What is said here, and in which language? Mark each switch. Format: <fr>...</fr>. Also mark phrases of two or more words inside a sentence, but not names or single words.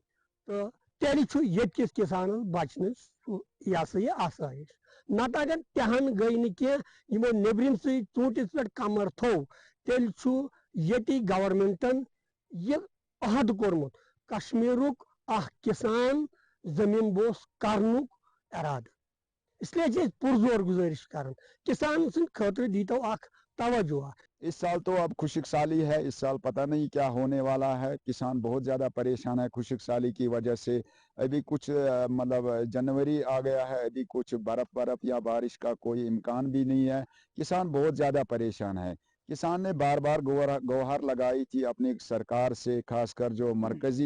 <ks>تہٕ تیٚلہِ چھُ ییٚتہِ کِس کسانس بچنٕچ یہِ ہسا یہِ آسٲیِش نتہٕ اگر تہن گٔے نہٕ کینٛہہ یِمو نیبرِمسٕے ژوٗنٛٹھِس پٮ۪ٹھ کمر تھوٚو تیٚلہِ چھُ ییٚتی گورمنٹن یہِ عہد کوٚرمُت کشمیٖرُک اکھ کسان زٔمیٖن بوس کرنُک ارادٕ اسلیے چھِ أسۍ پُرزور گُزٲرِش کران کسان سٕنٛدِ خٲطرٕ دیٖتو اکھ توجہ</ks> <ur>اس سال تو اب خشک سالی ہے اس سال پتہ نہیں کیا ہونے والا ہے کسان بہت زیادہ پریشان ہے خشک سالی کی وجہ سے ابھی کچھ مطلب جنوری آ گیا ہے ابھی کچھ برف یا بارش کا کوئی امکان بھی نہیں ہے کسان بہت زیادہ پریشان ہے کسان نے بار بار گوہر لگائی تھی اپنی سرکار سے خاص کر جو مرکزی</ur>